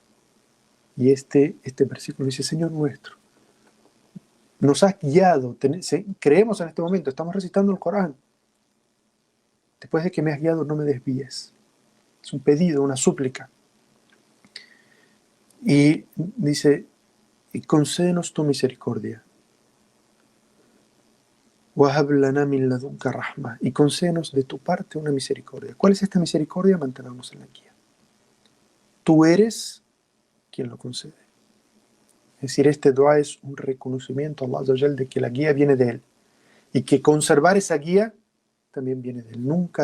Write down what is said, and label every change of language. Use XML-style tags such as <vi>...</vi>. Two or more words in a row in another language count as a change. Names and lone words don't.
<es>Y este versículo dice, Señor nuestro, nos has guiado, creemos en este momento, estamos recitando el Corán. Después de que me has guiado, no me desvíes. Es un pedido, una súplica. Y dice, y concédenos tu misericordia.</es> <ar>وَهَبْ لَنَا مِنْ لَدُنْكَ رَحْمَةً.</ar> <es>Y concédenos de tu parte una misericordia. ¿Cuál es esta misericordia? Mantenernos en la guía. Tú eres quien lo concede. Es decir, este dua es un reconocimiento a Allah</es> <ar>عز وجل</ar> <es>de que la guía viene de Él. Y que conservar esa guía también viene de Él.</es>